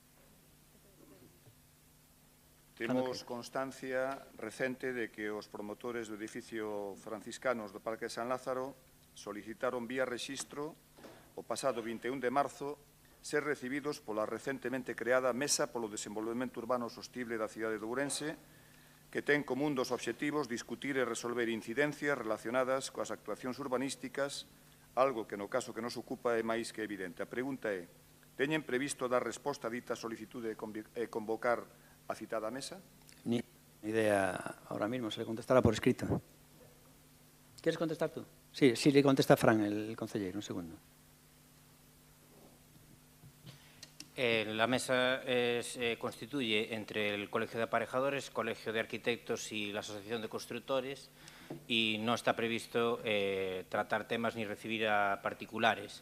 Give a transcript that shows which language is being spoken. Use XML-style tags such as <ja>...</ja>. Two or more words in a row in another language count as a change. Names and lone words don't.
<gl>Temos constancia recente de que os promotores do edificio franciscanos do Parque de San Lázaro solicitaron vía rexistro o pasado 21 de marzo ser recibidos pola recentemente creada Mesa polo Desenvolvemento Urbano Sostible da cidade de Ourense, que ten como un dos obxectivos discutir e resolver incidencias relacionadas coas actuacións urbanísticas, algo que no caso que nos ocupa é máis que evidente. A pregunta é, teñen previsto dar resposta a dita solicitude e convocar a citada mesa?</gl> <es>Ni idea ahora mismo, se le contestará por escrito. ¿Quieres contestar tú? Sí, le contesta Fran, el concejero, un segundo. La mesa se constituye entre el Colegio de Aparejadores, Colegio de Arquitectos y la Asociación de Constructores y no está previsto tratar temas ni recibir a particulares.</es>